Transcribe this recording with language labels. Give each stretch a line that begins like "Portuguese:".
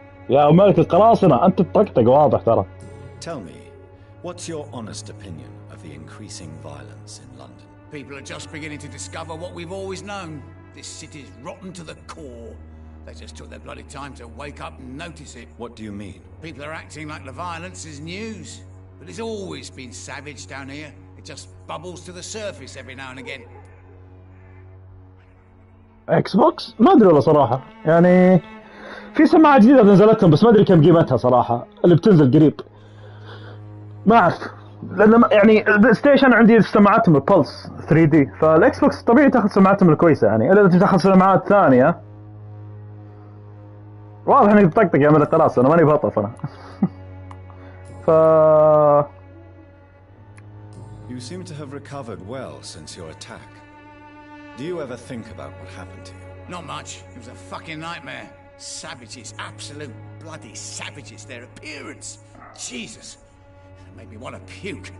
Arabic: يا ملك القراصنة أنت تطقطق واضح ترى.
English: Tell me, what's your honest opinion of the increasing violence in London? People are just beginning to discover what we've always known. This city's rotten to the core. They just took their bloody time to wake up and notice it. What do you mean? People are acting like the violence is news. But it's always been savage down here. It just bubbles to the surface every now and again.
Arabic: اكس بوكس ما ادري والله صراحة، يعني في سماعة جديدة نزلتهم بس ما ادري كم قيمتها صراحة، اللي بتنزل قريب. ما اعرف، لان يعني البلاي ستيشن عندي سماعاتهم البلس 3 دي، فالاكس بوكس طبيعي تاخذ سماعاتهم الكويسة يعني، الا اذا تاخذ سماعات ثانية. واضح انك بتطقطق يا ملك خلاص، انا ماني بهطف انا. ف
English: You seem to have recovered well since your attack. Do you ever think about what happened to you? Not much. It was a fucking nightmare. Savages, absolute bloody savages. Their appearance. Jesus. It made me want to puke.